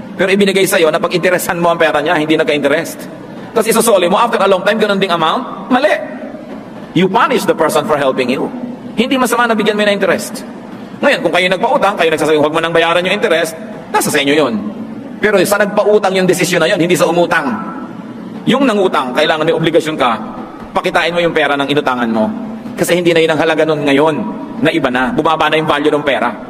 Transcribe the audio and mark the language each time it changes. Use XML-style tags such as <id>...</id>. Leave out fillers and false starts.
<tl>Pero ibinigay sa'yo na pag interesan mo ang pera niya, hindi nagka-interest. Tapos isusuli mo,</tl> <en>after a long time,</en> <tl>ganun ding amount, mali.</tl> <en>You punish the person for helping you.</en> <tl>Hindi masama na bigyan mo na interest. Ngayon, kung kayo nagpautang, kayo nagsasabi, huwag mo nang bayaran yung interest, nasa sa inyo yun. Pero sa nagpautang yung desisyon na yun, hindi sa umutang. Yung nangutang, kailangan may obligasyon ka, pakitain mo yung pera ng inutangan mo. Kasi hindi na yun ang halaga nun ngayon, na iba na, bumaba na yung value ng pera.</tl>